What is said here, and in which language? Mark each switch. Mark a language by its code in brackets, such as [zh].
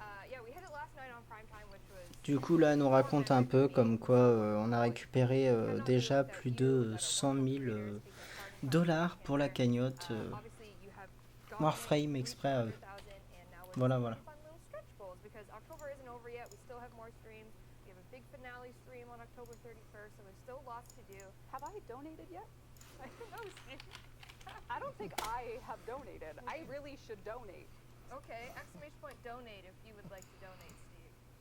[en] Yeah, we hit it last night on prime time, which was... [fr] Du coup là elle nous raconte un peu comme quoi on a récupéré déjà plus de 100 000 dollars pour la cagnotte Warframe exprès à eux. Voilà. [en] Because October isn't over yet. We still have more streams. We have a big finale stream on October 31st, so there's still lots to do. Have I donated yet? I don't know, Steve. I don't think I have donated. I really should donate. Okay, exclamation point donate if you would like to donate, Steve.